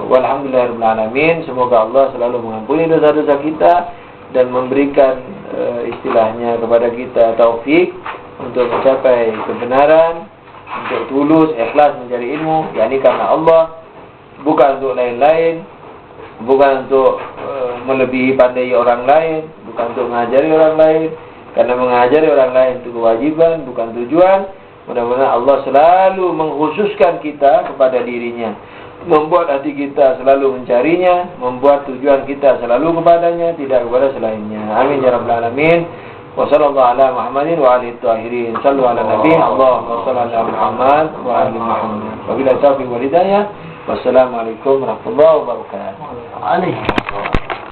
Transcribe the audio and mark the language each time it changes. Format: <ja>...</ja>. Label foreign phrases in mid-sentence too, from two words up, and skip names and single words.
<ar>والحمد لله رب العالمين.</ar> <id>Semoga Allah selalu mengampuni dosa-dosa kita dan memberikan istilahnya kepada kita taufik untuk mencapai kebenaran, untuk tulus, ikhlas mencari ilmu, yakni karena Allah, bukan untuk lain-lain, bukan untuk melebihi pandai orang lain, bukan untuk mengajari orang lain. Karena mengajari orang lain itu kewajiban, bukan tujuan. Mudah-mudahan Allah selalu mengkhususkan kita kepada dirinya, membuat hati kita selalu mencarinya, membuat tujuan kita selalu kepadanya, tidak kepada selainnya.</id> <ar>آمين يا رب العالمين. وصلى الله على محمد وآله الطاهرين. صلوا على النبي اللهم صل على محمد وآل محمد. وبالله التوفيق والهداية. والسلام عليكم ورحمة الله وبركاته.</ar>